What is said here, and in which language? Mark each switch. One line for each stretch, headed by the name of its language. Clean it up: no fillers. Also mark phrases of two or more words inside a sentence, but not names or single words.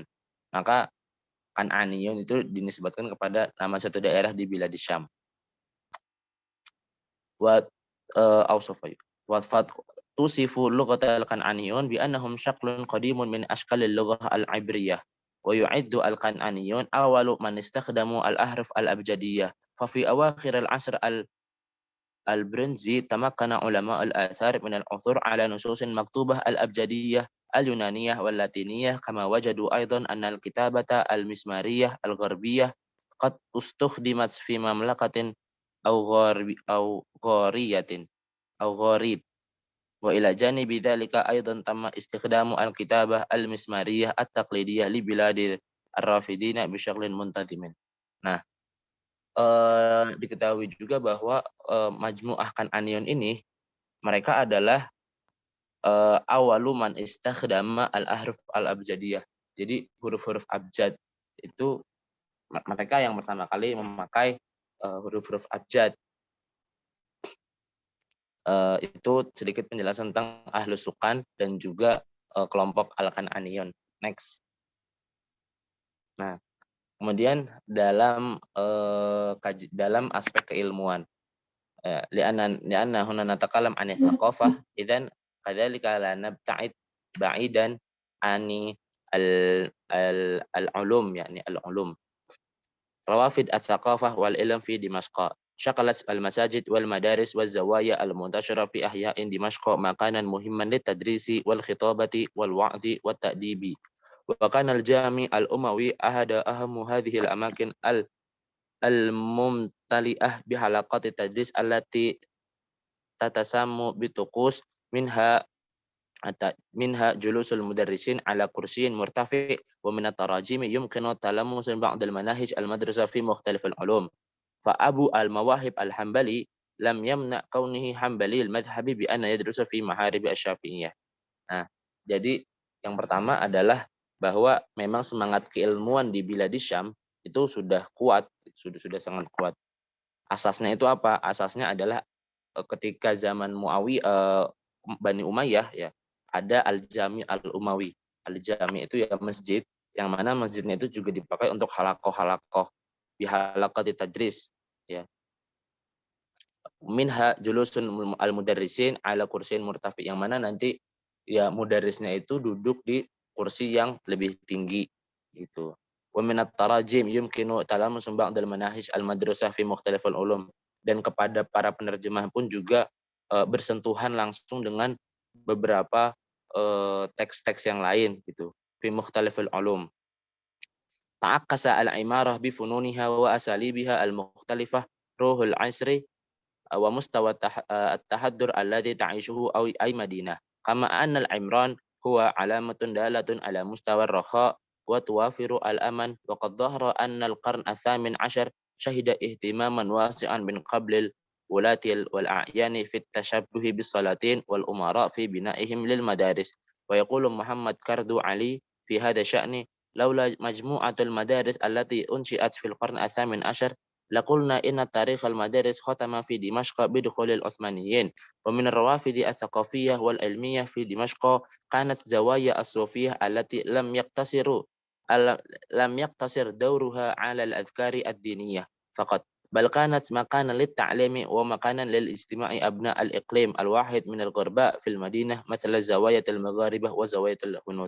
Indonesian: Maka Kan'aniyun itu dinisbatkan kepada nama satu daerah di Biladis Syam.
Arabic: وأوصافي وفي تُوصف لغة الكنعانيين بأنهم شكل قديم من أشكال اللغة العبرية و يُعدّ الكنعانيون أول من استخدموا الأحرف الأبجدية ففي أواخر العصر البرنزي تمكن علماء الآثار من العثور على نصوص مكتوبة الأبجدية اليونانية واللاتينية كما وجدوا أيضا أن الكتابة المسمارية الغربية قد استخدمت في مملكة أو غارية أو غاريد وإلى جانب ذلك أيضا تم استخدام الكتابة المسمارية التقليدية لبلاد الرافدين بشكل منتظم.
Indonesian: Nah, diketahui juga bahwa Majmu'ah Kan'aniyun ini mereka adalah
Arabic: أول من استخدم الأحرف الأبجدية.
Indonesian: Jadi huruf-huruf abjad itu mereka yang pertama kali memakai huruf-huruf abjad. Itu sedikit penjelasan tentang Ahlus Sukan dan juga kelompok Al-Kan'aniyun. Next. Nah, kemudian dalam aspek keilmuan,
Arabic: لأننا هنا نتكلم عن الثقافة، إذن كذلك لا نبتعد بعيدا عن العلوم، يعني العلوم. روافد الثقافة والعلم في دمشق. شكّلت المساجد والمدارس والزوايا المنتشرة في أحياء دمشق مكانا مهما للتدريس والخطابة والوعظ والتأديب. وكان الجامع الأموي أحد أهم هذه الأماكن الممتلئة بحلقات التدريس التي تتسمى بطقوس منها جلوس المدرسين على كرسي مرتفع ومن التراجم يمكن تلمس بعض المناهج المدرسة في مختلف العلوم فأبو المواهب الحنبلي لم يمنع كونه حنبلي المذهب بأن يدرس في محارب الشافعية.
Indonesian: Nah, jadi yang pertama adalah bahwa memang semangat keilmuan di Biladis Syam itu sudah kuat, sudah sangat kuat. Asasnya itu apa? Asasnya adalah ketika zaman Bani Umayyah ya, ada Al-Jami Al-Umawi. Al-Jami itu ya masjid, yang mana masjidnya itu juga dipakai untuk halakoh di
Arabic: حلقات التدريس
Indonesian: ya.
Arabic: منها جلوس المدرسين على كرسي مرتفع,
Indonesian: yang mana nanti ya mudarrisnya itu duduk di kursi yang lebih tinggi gitu.
Arabic: ومن التراجم يمكن تلمس بعض المناهج المدرسة في مختلف العلوم,
Indonesian: dan kepada para penerjemah pun juga bersentuhan langsung dengan beberapa teks-teks yang lain gitu.
Arabic: في مختلف العلوم. تعكس العمارة بفنونها وأساليبها المختلفة روح العصر ومستوى التحضر الذي تعيشه أي مدينة. كما أن العمران هو علامة دالة على مستوى الرخاء وتوفر الأمان وقد ظهر أن القرن الثامن عشر شهد اهتماما واسعا من قبل الولاة والأعيان في التشبه بالسلاطين والأمراء في بنائهم للمدارس. ويقول محمد كرد علي في هذا الشأن لولا مجموعة المدارس التي أنشئت في القرن الثامن عشر لقلنا إن تاريخ المدارس ختم في دمشق بدخول العثمانيين ومن الروافد الثقافية والعلمية في دمشق كانت زوايا الصوفية التي لم يقتصر دورها على الأذكار الدينية فقط بل كانت مكانا للتعليم ومكانا للاجتماع أبناء الإقليم الواحد من الغرباء في المدينة مثل زوايا المغاربة وزوايا الهنود.